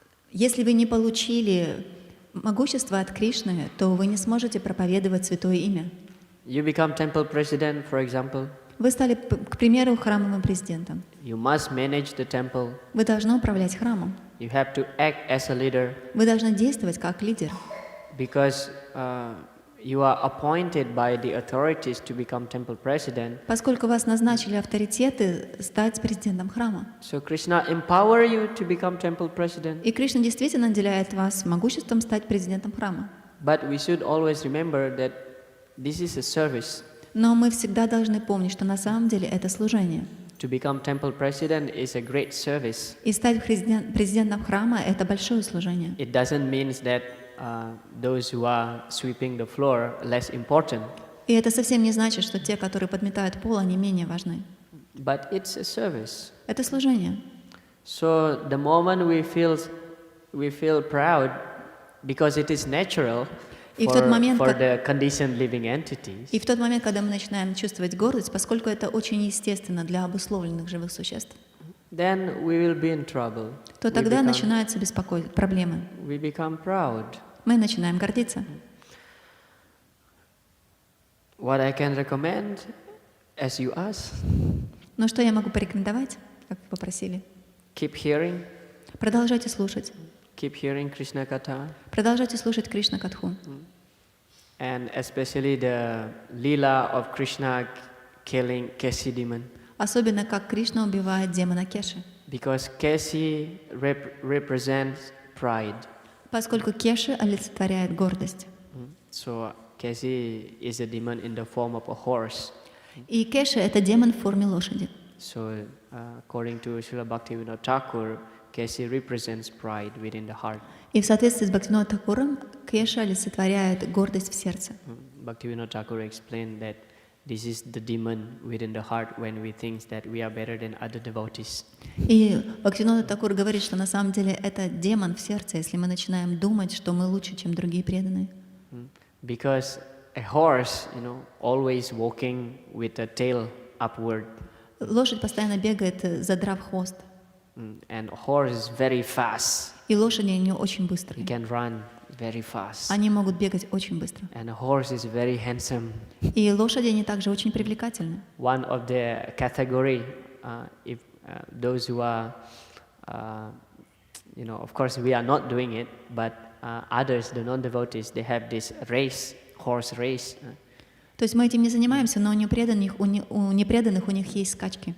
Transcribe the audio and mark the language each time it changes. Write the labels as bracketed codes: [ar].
[ru] Если вы не получили могущество от Кришны, то вы не сможете проповедовать святое имя. [en] You become temple president, for example. [ru] Вы стали, к примеру, храмовым президентом. [en] You must manage the temple. [ru] Вы должны управлять храмом. [en] You have to act as a leader [ru] Вы должны действовать как лидер. [en] because you are appointed by the authorities to become temple president. [ru] Поскольку вас назначили авторитеты стать президентом храма. [en] So Krishna empower you to become temple president. [ru] И Кришна действительно наделяет вас могуществом стать президентом храма. [en] But we should always remember that this is a service. [ru] Но мы всегда должны помнить, что на самом деле это служение. [en] To become temple president is a great service. [ru] И стать президентом храма — это большое служение. [en] It doesn't mean that those who are sweeping the floor less important. [ru] И это совсем не значит, что те, которые подметают пол, они менее важны. [en] But it's a service. [ru] Это служение. [en] So the moment we feel proud, because it is natural for the conditioned living entities. [ru] И в тот момент, когда мы начинаем чувствовать гордость, поскольку это очень естественно для обусловленных живых существ, [en] Then we will be in trouble. [ru] то тогда начинаются проблемы. [en] We become proud. [ru] Мы начинаем гордиться. [en] What I can recommend, as you ask, [ru] Но что я могу порекомендовать, как вы попросили? [en] keep hearing. [ru] Продолжайте слушать. [en] Keep hearing Krishna Katha. [ru] Продолжайте слушать Кришна Катху. [en] And especially the lila of Krishna killing Keshi demon. [ru] Особенно, как Кришна убивает демона Кеши. [en] Because Keshi represents pride. [ru] Поскольку Кеши олицетворяет гордость. [en] So Keshi is a demon in the form of a horse. [ru] И Кеша — это демон в форме лошади. [en] So, according to Srila Bhaktivinoda Thakur, Keshi represents pride within the heart. [ru] И в соответствии с Бхактивинода Thakуром, Кеша олицетворяет гордость в сердце. [en] Bhaktivinoda Thakur explained that this is the demon within the heart when we think that we are better than other devotees. [ru] И Бхактивинода Thakур говорит, что на самом деле это демон в сердце, если мы начинаем думать, что мы лучше, чем другие преданные. [en] Because a horse, always walking with a tail upward. [ru] Лошадь постоянно бегает, задрав хвост. [en] And horse is very fast. [ru] И лошади, они очень [en] He [ru] быстрые. [en] can run very fast. [ru] Они могут бегать очень быстро. [en] And a horse is very handsome. [ru] И лошади, они также очень привлекательны. [en] One of the category, if those who are, of course we are not doing it, but others, the non-devotees, they have this race, horse race. [ru] То есть мы этим не занимаемся, но у непреданных у них есть скачки.